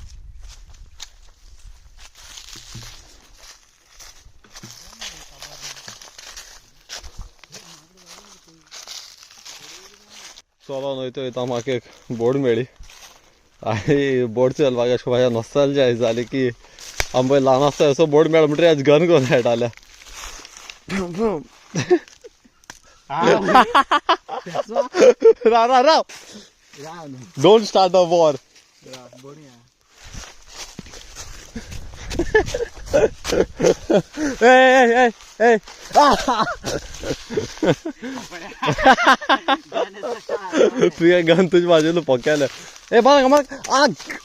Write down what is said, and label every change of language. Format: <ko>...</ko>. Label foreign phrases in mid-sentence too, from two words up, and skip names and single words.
<kok>चलोन वयता म्हाका एक बोर्ड मेळ्ळी आनी बोर्ड चलपाक अशें म्हाज्या नॉस्टॅल्जिया जाली की आमी पळय ल्हान आसता असो बोर्ड मेळ्ळो म्हणटरी आज गन करून खेळटाले राव</kok> <en>don't start a war</en> <kok>तुझे गन तुझ्या बाजूला पोकेले ए बघ मग आग</kok>